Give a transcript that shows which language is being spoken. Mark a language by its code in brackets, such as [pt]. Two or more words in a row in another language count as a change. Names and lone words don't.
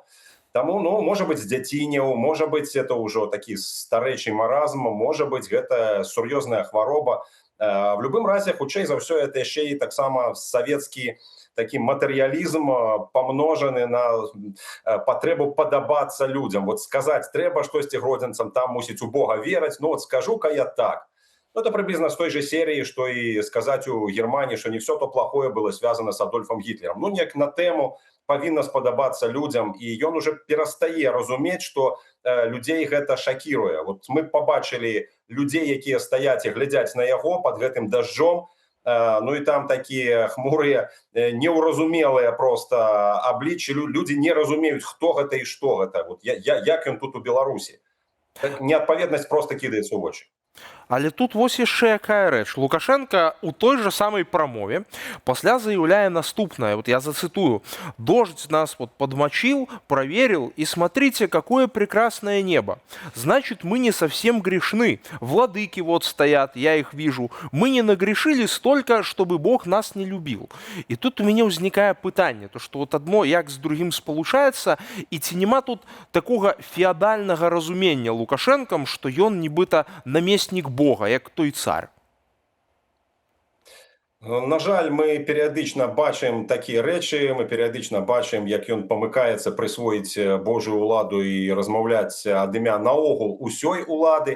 [be] Таму, ну, можа быць, з дзяцінняў, можа быць, это ўжо такі старэчы маразм, можа быць, гэта сур'ёзная хвароба. В любым разе, хутчэй за ўсё, это яшчэ і таксама савецкі такі матэрыялізм, памножаны на патрэбу падабацца людзям. Вот сказаць трэба штосьці гродзенцам, там мусіць у Бога вераць, ну вот скажу-ка я так. [ru] Ну, это приблизно с той же серии, что и сказать у Германии, что не все то плохое было связано с Адольфом Гитлером. [be] Ну, неяк на тему павінна спадабацца людям, і ён уже перастае разумець, што людзей гэта шакіруе. Вот мы побачили людзей, якія стаяць і глядзяць на яго под гэтым дажджом, ну і там такія хмурыя, неўразумелыя просто абліччы, людзі не разумеюць, хто гэта і што гэта. Вот як ён тут у Беларусі. Неадпаведнасць просто кідаецца ў вочы. Але тут вось яшчэ якая рэч. Лукашенко [ru] у той же самой [be] прамове пасля заяўляе наступнае. Вот я зацитую. [ru] «Дождь нас вот подмочил, проверил, и смотрите, какое прекрасное небо. Значит, мы не совсем грешны. Владыки вот стоят, я их вижу. Мы не нагрешили столько, чтобы Бог нас не любил». [be] І тут у мяне ўзнікае пытанне, то што вот адно як з другім спалучаецца, і ці няма тут такога феадальнага разумення Лукашэнкам, што ён нібыта намеснік Бога, як той цар. На жаль, мы перыядычна бачым такія рэчы, мы перыядычна бачым, як ён памыкаецца прысвоіць Божую уладу і размаўляць ад імя наогул усёй улады.